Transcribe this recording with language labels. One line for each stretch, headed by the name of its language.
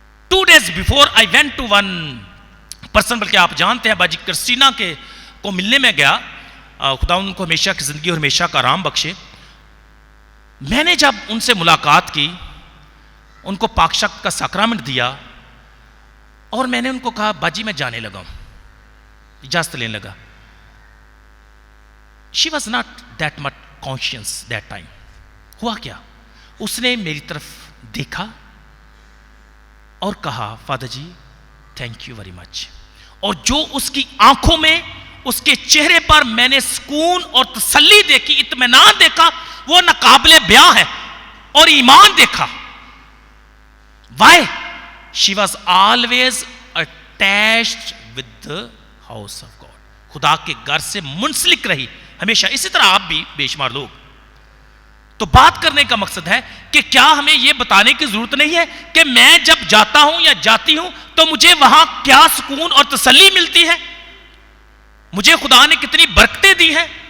Urdu: 2 days before I went to one person, بلکہ آپ جانتے ہیں باجی کرسٹینا کے کو ملنے میں گیا, خدا ان کو ہمیشہ کی زندگی اور ہمیشہ کا آرام بخشے. میں نے جب ان سے ملاقات کی, ان کو پاک شک کا ساکرامنٹ دیا, اور میں نے ان کو کہا باجی میں جانے لگا ہوں, اجازت لینے لگا.
English: She was not that much conscious that time.
Urdu: ہوا کیا, اس نے میری طرف دیکھا اور کہا father جی thank you very much. اور جو اس کی آنکھوں میں, اس کے چہرے پر میں نے سکون اور تسلی دیکھی, اطمینان دیکھا, وہ ناقابل بیان ہے, اور ایمان دیکھا.
English: Why? She was always attached with the house of God.
Urdu: خدا کے گھر سے منسلک رہی ہمیشہ. اسی طرح آپ بھی بے شمار لوگ. تو بات کرنے کا مقصد ہے کہ کیا ہمیں یہ بتانے کی ضرورت نہیں ہے کہ میں جب جاتا ہوں یا جاتی ہوں تو مجھے وہاں کیا سکون اور تسلی ملتی ہے, مجھے خدا نے کتنی برکتیں دی ہیں.